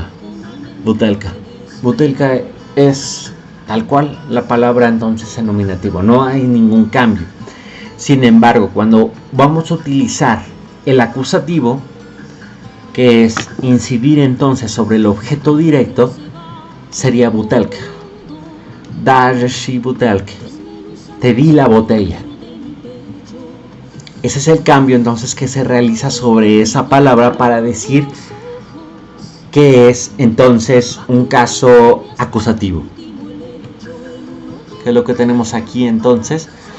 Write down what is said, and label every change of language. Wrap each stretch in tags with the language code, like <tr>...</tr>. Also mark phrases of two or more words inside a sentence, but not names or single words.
<es>Butelka es tal cual la palabra entonces en nominativo, no hay ningún cambio. Sin embargo, cuando vamos a utilizar el acusativo, que es incidir entonces sobre el objeto directo, sería butelka.</es> <pl>Dasz butelkę.</pl> <es>Te di la botella. Ese es el cambio entonces que se realiza sobre esa palabra para decir que es entonces un caso acusativo. ¿Qué es lo que tenemos aquí entonces?</es>